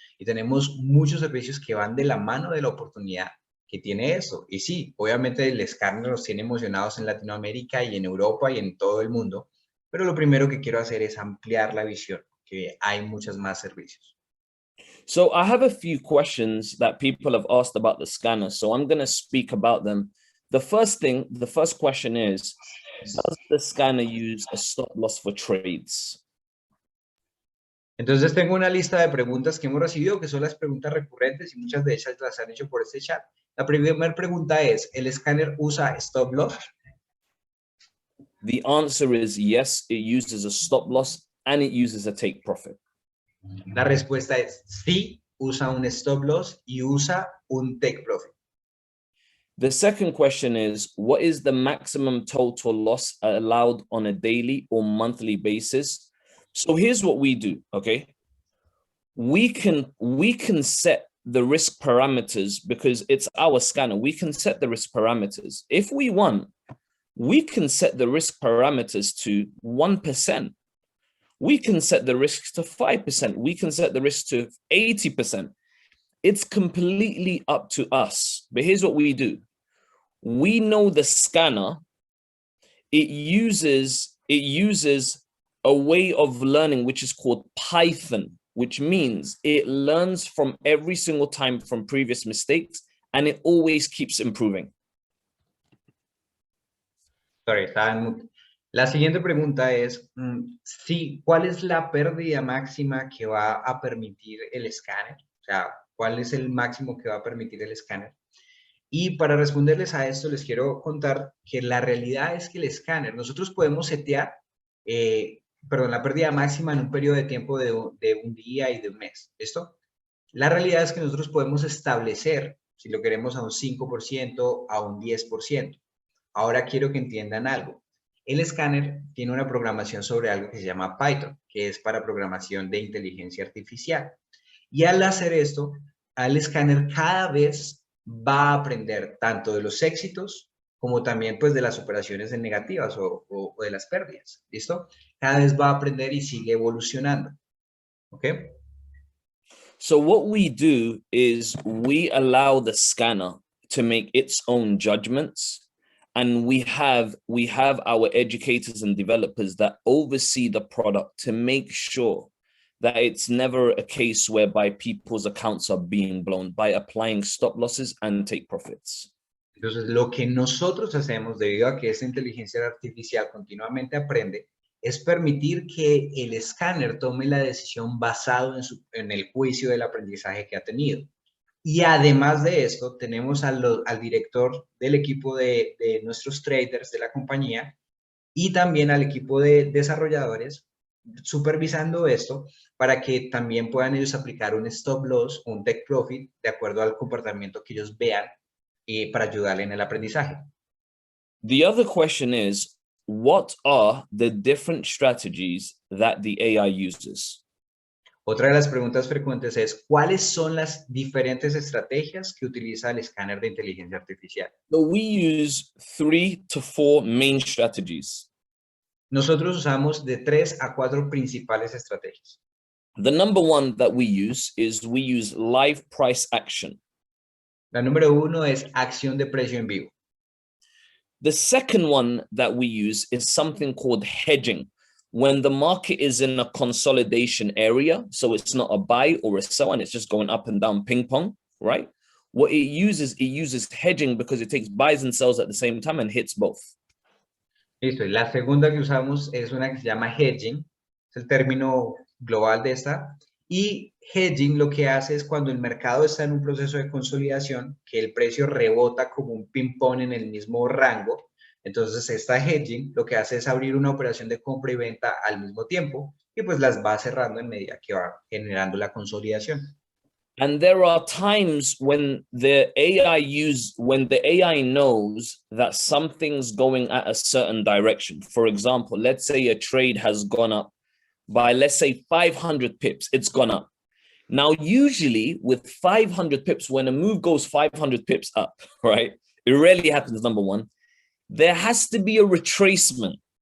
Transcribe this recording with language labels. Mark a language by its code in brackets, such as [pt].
[es] Y tenemos muchos servicios que van de la mano de la oportunidad que tiene eso. Y sí, obviamente el escáner nos tiene emocionados en Latinoamérica y en Europa y en todo el mundo. Pero lo primero que quiero hacer es ampliar la visión, que hay muchos más servicios. [en] So I have a few questions that people have asked about the scanner. So I'm going to speak about them. The first question is, does the scanner use a stop loss for trades? [es] Entonces tengo una lista de preguntas que hemos recibido, que son las preguntas recurrentes y muchas de ellas las han hecho por este chat. La primera pregunta es, ¿el escáner usa stop loss? [en] The answer is yes, it uses a stop loss and it uses a take profit. [es] La respuesta es sí, usa un stop loss y usa un take profit. [en] The second question is, what is the maximum total loss allowed on a daily or monthly basis? So here's what we do, okay? We can set the risk parameters because it's our scanner. We can set the risk parameters. If we want, we can set the risk parameters to 1%. We can set the risks to 5%. We can set the risk to 80%. It's completely up to us. But here's what we do. We know the scanner, it uses a way of learning which is called Python, which means it learns from every single time from previous mistakes and it always keeps improving. Sorry, [es] la siguiente pregunta es, ¿cuál es la pérdida máxima que va a permitir el escáner? O sea, ¿cuál es el máximo que va a permitir el escáner? Y para responderles a esto, les quiero contar que la realidad es que el escáner, nosotros podemos setear, la pérdida máxima en un periodo de tiempo de un día y de un mes. ¿Listo? La realidad es que nosotros podemos establecer, si lo queremos, a un 5%, a un 10%. Ahora quiero que entiendan algo. El escáner tiene una programación sobre algo que se llama Python, que es para programación de inteligencia artificial. Y al hacer esto, al escáner cada vez va a aprender tanto de los éxitos como también pues de las operaciones negativas o de las pérdidas. ¿Listo? Cada vez va a aprender y sigue evolucionando. ¿Ok? [en] So what we do is we allow the scanner to make its own judgments. And we have our educators and developers that oversee the product to make sure that it's never a case whereby people's accounts are being blown by applying stop losses and take profits. [es] Entonces, lo que nosotros hacemos, debido a que esta inteligencia artificial continuamente aprende, es permitir que el escáner tome la decisión basado en el juicio del aprendizaje que ha tenido. Y además de esto, tenemos al director del equipo de nuestros traders de la compañía y también al equipo de desarrolladores supervisando esto para que también puedan ellos aplicar un stop loss o un take profit de acuerdo al comportamiento que ellos vean para ayudarle en el aprendizaje. [en] The other question is, what are the different strategies that the AI uses? [es] Otra de las preguntas frecuentes es, ¿cuáles son las diferentes estrategias que utiliza el escáner de inteligencia artificial? [en] So we use 3 to 4 main strategies. [es] Nosotros usamos de 3 a 4 principales estrategias. [en] The number one that we use is we use live price action. [es] La número 1 es acción de precio en vivo. [en] The second one that we use is something called hedging. When the market is in a consolidation area, so it's not a buy or a sell, and it's just going up and down ping pong, right? What it uses hedging because it takes buys and sells at the same time and hits both. [es] Listo. Y la segunda que usamos es una que se llama hedging, es el término global de esta. Y hedging lo que hace es cuando el mercado está en un proceso de consolidación, que el precio rebota como un ping-pong en el mismo rango. Entonces, esta hedging lo que hace es abrir una operación de compra y venta al mismo tiempo y pues las va cerrando en medida que va generando la consolidación. [en] And there are times when the AI knows that something's going at a certain direction. For example, let's say a trade has gone up by, let's say, 500 pips, it's gone up. Now, usually with 500 pips, when a move goes 500 pips up, right, it rarely happens, number one, there has to be a retracement.